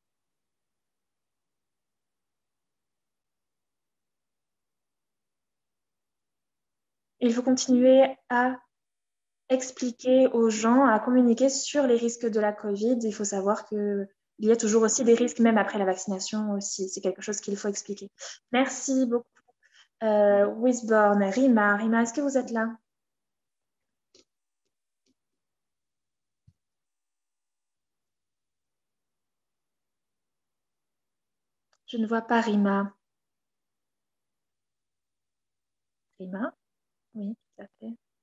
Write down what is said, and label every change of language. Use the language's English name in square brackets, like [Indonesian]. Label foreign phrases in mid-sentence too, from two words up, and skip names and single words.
[French] Il faut continuer à expliquer aux gens, à communiquer sur les risques de la Covid. Il faut savoir qu'il y a toujours aussi des risques, même après la vaccination aussi. C'est quelque chose qu'il faut expliquer. Merci beaucoup. Wisborne, Rima. Rima, est-ce que vous êtes là? Je ne vois pas Rima. Rima? Oui, tout à fait.